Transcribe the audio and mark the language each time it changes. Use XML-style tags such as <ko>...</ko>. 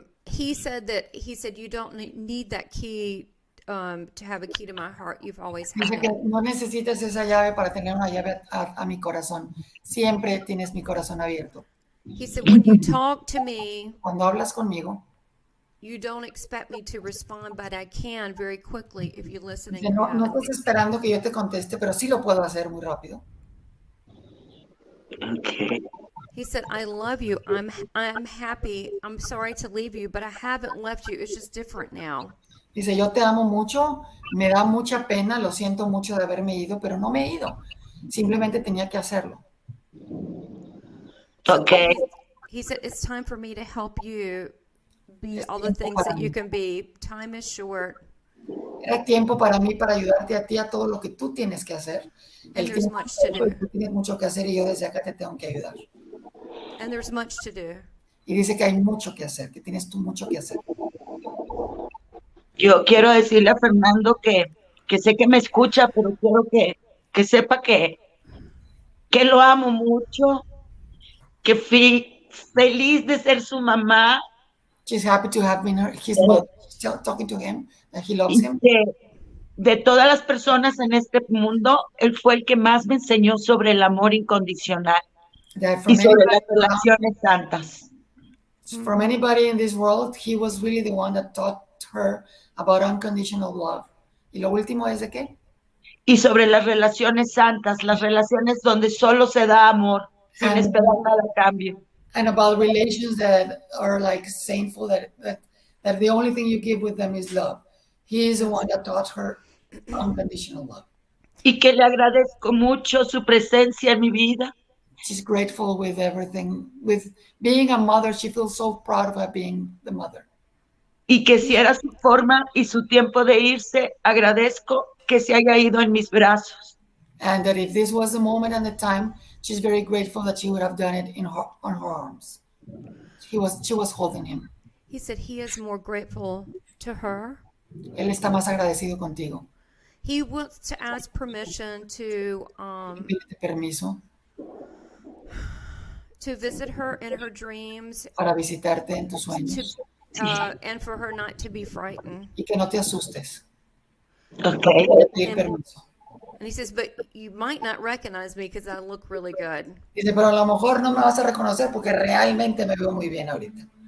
<en>he said you don't need that key to have a key to my heart. You've always had</en> <es>Dice que</es> <en>it.</en> <es>no necesitas esa llave para tener una llave a mi corazón. Siempre tienes mi corazón abierto.</es> <en>He said, when you talk to me,</en> <es>Cuando hablas conmigo,</es> <en>you don't expect me to respond, but I can very quickly if you listen and</en> <es>dice,</es> <en>you</en> <es>no,</es> <en>have</en> <es>no</es> <en>it.</en> <es>estás esperando que yo te conteste, pero sí lo puedo hacer muy rápido.</es> <en>Okay. He said, I love you. I'm happy. I'm sorry to leave you, but I haven't left you. It's just different now.</en> <es>Dice, yo te amo mucho, me da mucha pena, lo siento mucho de haberme ido, pero no me he ido. Simplemente tenía que hacerlo.</es> <en>Okay. He said, it's time for me to help you be all the things that you can be. Time is short.</en> <es>Era tiempo para mí, para ayudarte a ti a todo lo que tú tienes que hacer.</es> <en>And there's much to do.</en> <es>Tú tienes mucho que hacer y yo desde acá te tengo que ayudar.</es> <en>And there's much to do.</en> <es>Y dice que hay mucho que hacer, que tienes tú mucho que hacer. Yo quiero decirle a Fernando que sé que me escucha, pero quiero que sepa que lo amo mucho, que fui feliz de ser su mamá.</es> <en>She's happy to have been his mother. She's talking to him, that he loves him.</en> <es>De todas las personas en este mundo, él fue el que más me enseñó sobre el amor incondicional y sobre las relaciones santas.</es> <en>From anybody in this world, he was really the one that taught her about unconditional love.</en> <es>¿Y lo último es de qué? Y sobre las relaciones santas, las relaciones donde solo se da amor, sin esperar nada a cambio.</es> <en>And about relations that are like saintful, that the only thing you give with them is love. He is the one that taught her unconditional love.</en> <es>Y que le agradezco mucho su presencia en mi vida.</es> <en>She's grateful with everything. With being a mother, she feels so proud of her being the mother.</en> <es>Y que si era su forma y su tiempo de irse, agradezco que se haya ido en mis brazos.</es> <en>And that if this was the moment and the time, she's very grateful that she would have done it on her arms. She was holding him. He said he is more grateful to her.</en> <es>Él está más agradecido contigo.</es> <en>He wants to ask permission to</en> <es>Pídete permiso</es> <en>visit her in her dreams,</en> <es>para visitarte en tus sueños</es> <en>and for her not to be frightened.</en> <es>y que no te asustes.</es> <en>Okay.</en> <es>Pedir permiso.</es> <en>And he says, but you might not recognize me because I look really good.</en> <es>Dice, pero a lo mejor no me vas a reconocer porque realmente me veo muy bien ahorita.</es>